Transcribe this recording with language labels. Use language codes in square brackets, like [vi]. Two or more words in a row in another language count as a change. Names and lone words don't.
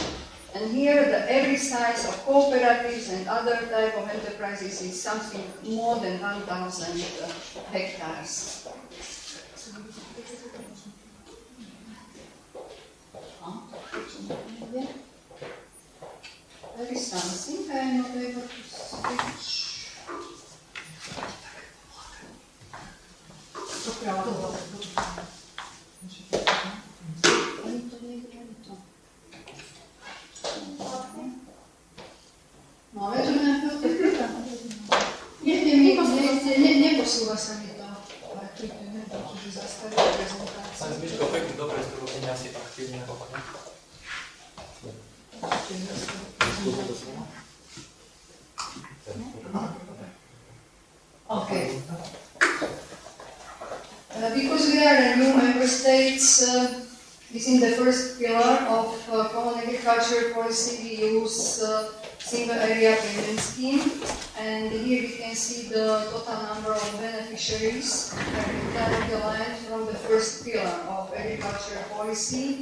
[en] And here the average size of cooperatives and other type of enterprises is something more than 1,000 hectares. There is something I am not able to switch. [sk] Máme tu nejakého technika? Neposúva sa mi to. Ale klikneme to, čiže zastaviť prezentáciu. Sam Zbyško, pekný dobre, z toho nie asi aktívne okno. [en] Okay. Because we are a new member states, within the first pillar of common agricultural policy, we use single area payment scheme, and here we can see the total number of beneficiaries of the land from the first pillar of agricultural policy.